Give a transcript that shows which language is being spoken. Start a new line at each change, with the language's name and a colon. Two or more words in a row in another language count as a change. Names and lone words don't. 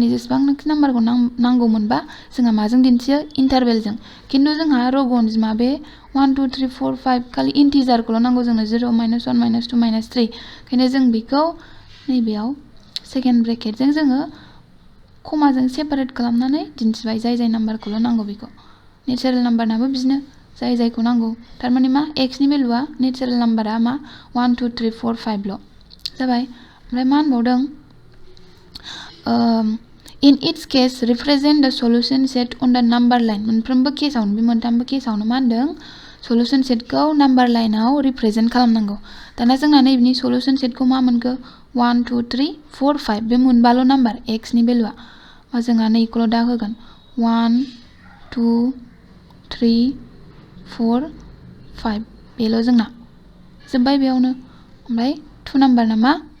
Bodo: जेसेबांनाखि नाम्बारखौ नांगौमोनबा जोंहा माजों दिन्थियो इन्टारभेलजों खिन्थु जोंहा रग अनजिमा बे 1 2 3 4 5 खालि इन्टिजारखौल' नांगौ जोंनो 0 -1 -2 -3 ओंखायनो जों बेखौ नैबेयाव सेकेन्ड ब्रेकेटजों जोङो कमाजों सेपारेट खालामनानै दिन्थिबाय जाय नाम्बारखौल' नांगौ बेखौ नेचारेल नाम्बारनाबो बिदिनो जायखौ नांगौ थारमाने मा x नि भेलुआ
English: natural number
Bodo: मा 1 2 3 4 5 ल' जाबाय ओमफ्राय मा होनबावदों
English: in each case represent the solution set on the number line
Bodo: मोनफ्रोमबो केसावनो बे मोनथामबो केसावनो मा होनदों सल्युशन सेटखौ नाम्बार लाइनाव रिप्रेजेन्ट खालामनांगौ दाना जोंना नैबेनि सल्युशन सेटखौ मा मोनखो 1 2 3 4 5 बे मोनबाल' नाम्बार x नि भेलुआ मा जोंहा नै इखौल' दा होगोन 1 2 3 4 5 बेल' जोंना जोब्बाय बेयावनो ओमफ्राय 2 नाम्बार नामा